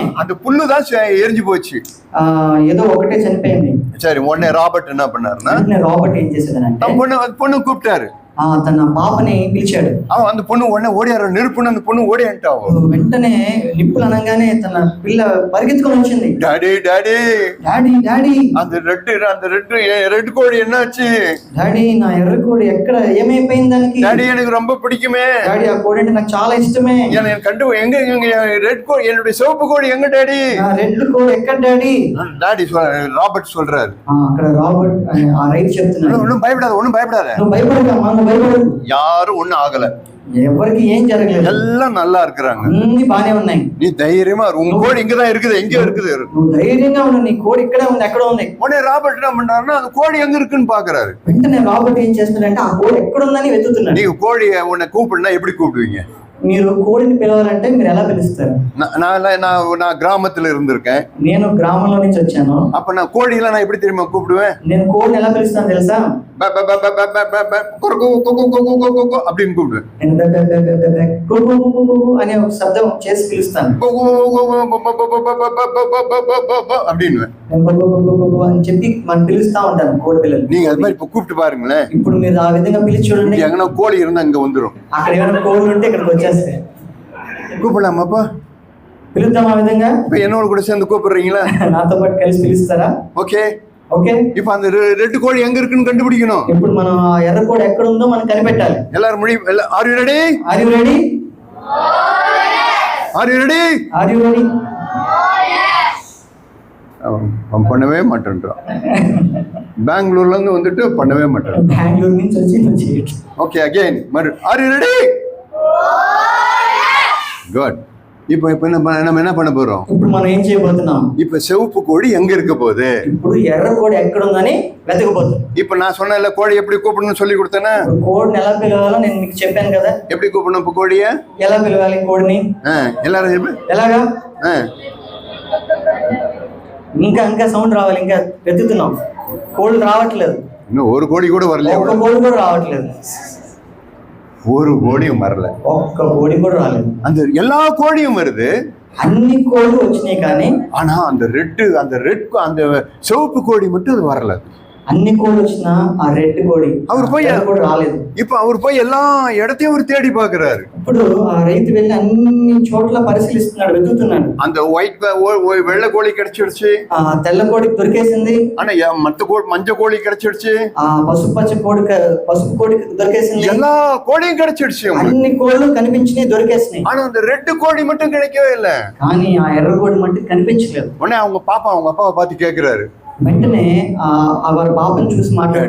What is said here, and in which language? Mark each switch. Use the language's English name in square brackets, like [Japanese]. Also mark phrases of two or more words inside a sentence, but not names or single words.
[Tamil] அந்த புல்லுதான் எரிஞ்சு போச்சு, [Telugu] ఏదో ఒకటే చనిపోయింది. [Tamil] சரி, உடனே ராபர்ட் என்ன பண்ணாருன்னா, [Telugu] రాబర్ట్ ఏం చేసేదనంటే [Tamil] பொண்ணு கூப்பிட்டாரு, [Telugu] తన పాపని పిలిచాడు. [Tamil] அந்த பொண்ணு உடனே ஓடியாரு, நெருப்புன்னு அந்த பொண்ணு ஓடியான்ட்டா. [Telugu] వెంటనే నిప్పులు అనగానే తన పిల్ల పరిగెత్తుకొని వచ్చింది. డాడీ డాడీ డాడీ డాడీ [Tamil] அந்த ரெட் கோழி என்னாச்சு? [Telugu] డాడీ నా ఎర్ర కోడి ఎక్కడ, ఏమైపోయింది దానికి? [Tamil] డాడీ எனக்கு ரொம்ப பிடிக்குமே డాడీ, [Telugu] ఆ కోడి అంటే నాకు చాలా ఇష్టమే. [Tamil] எங்க ரெட் கோழி, என்னுடைய சிவப்பு கோழி எங்க డాడీ? [Telugu] రెడ్ కోడి ఎక్కడ డాడీ? [Tamil] డాడీ ராபர்ட் சொல்றாரு. [Telugu] అక్కడ రాబర్ట్ ఆ రైతు చెప్తున్నాడు, [Tamil] ஒண்ணும் பயப்படாத, [Telugu] నువ్వు భయపడకమ్మా, నువ్వు భయపడకు, [Tamil] யாரும் ஒண்ணும் ஆகல, [Telugu] ఎవరికి ఏం జరగలేదు, [Tamil] எல்லாம் நல்லா இருக்கிறாங்க, [Telugu] అన్ని బానే ఉన్నాయి, [Tamil] நீ தைரியமா உங்க கோழி இங்கதான் இருக்குது, எங்க இருக்குது, [Telugu] నువ్వు ధైర్యంగా ఉండు, నీ కోడి ఇక్కడే ఉంది, ఎక్కడ ఉంది. [Tamil] உடனே ராபர்ட் என்ன பண்றாருன்னா, அந்த கோழி எங்க இருக்குன்னு பாக்குறாரு. [Telugu] వెంటనే రాబర్ట్ ఏం చేస్తున్నాడంటే ఆ కోడి ఎక్కడ ఉందని వెతుకుతున్నాడు. [Tamil] நீங்க கோழி உன்னை கூப்பிடுனா எப்படி கூப்பிடுவீங்க? [Telugu] మీరు కోడిని పిలవాలంటే మీరు ఎలా పిలుస్తారు? [Tamil] நான் கிராமத்துல இருந்திருக்கேன், [Telugu] నేను గ్రామంలో నుంచి వచ్చాను. [Tamil] அப்ப நான் கோழியெல்லாம் நான் எப்படி தெரியுமா கூப்பிடுவேன்? [Telugu] నేను కోడిని ఎలా పిలుస్తాను తెలుసా? [Tamil] அப்படின்னு கூப்பிடுவேன், [Telugu] అనే ఒక శబ్దం చేసి పిలుస్తాను [Tamil] அப்படின்னு [Telugu] అని చెప్పి మనం పిలుస్తా ఉంటాను కోడి పిల్లలు. [Tamil] நீங்க அது மாதிரி இப்ப கூப்பிட்டு பாருங்களேன், [Telugu] ఇప్పుడు మీరు ఆ విధంగా పిలిచి చూడండి, [Tamil] எங்கன்னா கோழி இருந்தா இங்க வந்துடும், [Telugu] అక్కడ ఏమైనా కోళ్ళు ఉంటే ఇక్కడికి వచ్చేస్తాయి. [Tamil] கூப்பிடலாமாப்பா? [Telugu] పిలుద్దాం ఆ విధంగా. [Tamil] இப்ப என்னோட கூட சேர்ந்து கூப்பிடுறீங்களா? [Telugu] నాతో పాటు కలిసి పిలుస్తారా? ఓకే ఓకే. [Tamil] இப்ப அந்த ரெட் கோழி எங்க இருக்குன்னு கண்டுபிடிக்கணும். [Telugu] ఇప్పుడు మనం ఆ ఎర్ర కోడి ఎక్కడ ఉందో మనం కనిపెట్టాలి. [English] எல்லாரும் are you ready? are you ready? are you ready? are you ready? [Tamil] அவன் பண்ணவே மாட்டேன்றான், பெங்களூர்ல இருந்து வந்துட்டு பண்ணவே மாட்டேன், [Telugu] பெங்களூர் నుంచి వచ్చి [English] okay again are you ready? good. [Tamil] இப்போ நம்ம என்ன பண்ண போறோம்? [Telugu] ఇప్పుడు మనం ఏం చేయబోతున్నాం? [Tamil] இப்போ சிவப்பு கோழி எங்க இருக்க போகுது? [Telugu] ఇప్పుడు ఎర్ర కోడి ఎక్కడ ఉందని వెతకబోతున్నాం. [Tamil] இப்போ நான் சொன்னேன்ல கோழி எப்படி கூப்பிடணும்னு சொல்லி கொடுத்தேனா? [Telugu] కోడిని ఎలా పిలవాలో నేను మీకు చెప్పాను కదా. [Tamil] எப்படி கூப்பிடணும் இப்போ கோழியை? [Telugu] ఎలా పిలవాలి కోడిని? [Tamil] எல்லாரும் చెప్పు. [Telugu] ఎలాగా? ఇంకా సౌండ్ రావాలి, ఇంకా వెతుకుతున్నాం, కోళ్ళు రావట్లేదు, [Tamil] இன்னும் ஒரு கோழி கூட வரல, [Telugu] ఒక కోడి కూడా రావట్లేదు. [Tamil] ஒரு கோழியும் வரல. [Telugu] ఒక్క కోడి కూడా రాలేదు. [Tamil] அந்த எல்லா கோழியும் வருது, [Telugu] అన్ని కోళ్ళు వచ్చినాయి కానీ [Tamil] ஆனா அந்த அந்த சிவப்பு கோழி மட்டும் அது வரல. [Telugu] అన్ని కోళ్ళు వచ్చినా ఆ రెడ్ కోడి [Tamil] அவர் போய் [Telugu] కూడా రాలేదు. [Tamil] இப்ப அவர் போய் எல்லா இடத்தையும் அவர் தேடி பாக்குறாரு. [Telugu] ఇప్పుడు ఆ రైతు వెళ్ళి అన్ని చోట్ల పరిశీలిస్తున్నాడు, వెతుకుతున్నాడు. [Tamil] அந்த வெள்ளை கோழி கிடைச்சிடுச்சு, [Telugu] ఆ తెల్ల కోడికి దొరికేసింది. [Tamil] ஆனா மஞ்சள் கோழி கிடைச்சிடுச்சு, [Telugu] ఆ పసుపు కోడికి దొరికేసింది. [Tamil] எல்லா கோழியும் கிடைச்சிடுச்சு. [Telugu] అన్ని కోళ్ళు కనిపించినాయి, దొరికేసినాయి. [Tamil] ஆனா அந்த ரெட் கோழி மட்டும் கிடைக்கவே இல்லை. [Telugu] కానీ ఆ ఎర్ర కోడి మట్టుకు కనిపించలేదు. [Tamil] உடனே அவங்க அப்பாவை பார்த்து கேக்குறாரு. [Telugu] వెంటనే వారి పాపను చూసి మాట్లాడాడు.